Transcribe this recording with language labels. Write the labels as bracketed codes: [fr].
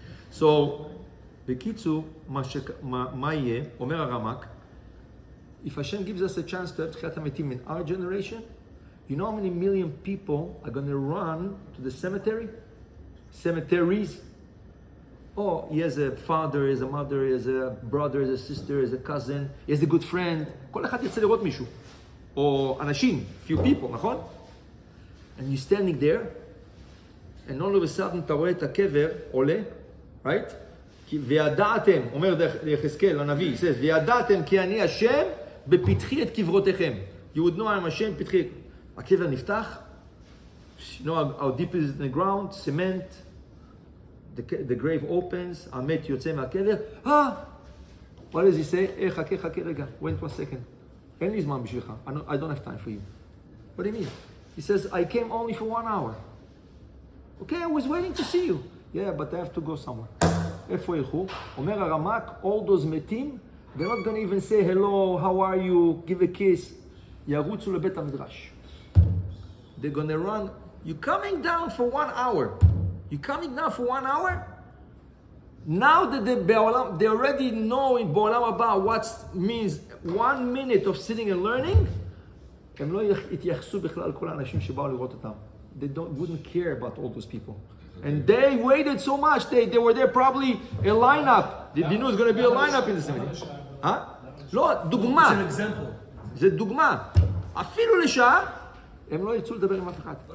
[he] So, בקיצור, מה יהיה? אומר הרמ"ק, [en] if Hashem gives us a chance to have תחיית המתים in our generation, you know how many million people are going to run to the cemetery? Cemeteries? Oh, he has a father, he has a mother, he has a brother, he has a sister, he has a cousin, he has a good friend. [he] כל אחד יצא לראות מישהו. או אנשים, [en] few people, [he] נכון? [en] And you're standing there, and all of a sudden [he] אתה רואה את הקבר עולה, [en] right? [he] וידעתם, אומר ליחזקאל הנביא, [en] he says, [he] וידעתם כי אני השם בפתחי את קברותיכם. [en] You would know I'm השם פתחי. [he] הקבר נפתח, [en] you know how deep is it in the ground, cement, the grave opens, [he] המת יוצא מהקבר, [en] what does he say? [he] חכה רגע, [en] wait 1 second. [he] אין לי זמן בשבילך, [en] I don't have time for you. What do you mean? He says, I came only for 1 hour. Okay, I was waiting to see you. Yeah, but I have to go somewhere. [he] איפה ילכו? אומר הרמ"ק, [en] all those מתים, they're not going to even say hello, how are you, give a kiss. [he] ירוצו לבית המדרש. [en] They're going to run. You're coming down for 1 hour. You're coming down for 1 hour? Now that they already know in בעולם הבא what means 1 minute of sitting and learning, [he] הם לא יתייחסו בכלל כל האנשים שבאו לראות אותם. [en] They wouldn't care about all those people. And they waited so much. They were there probably a lineup. They knew it was going to be a lineup in the cemetery. [he] לא, דוגמה. [en] It's an example. [he] זה דוגמה. אפילו לשעה, הם לא ירצו לדבר עם אף אחד.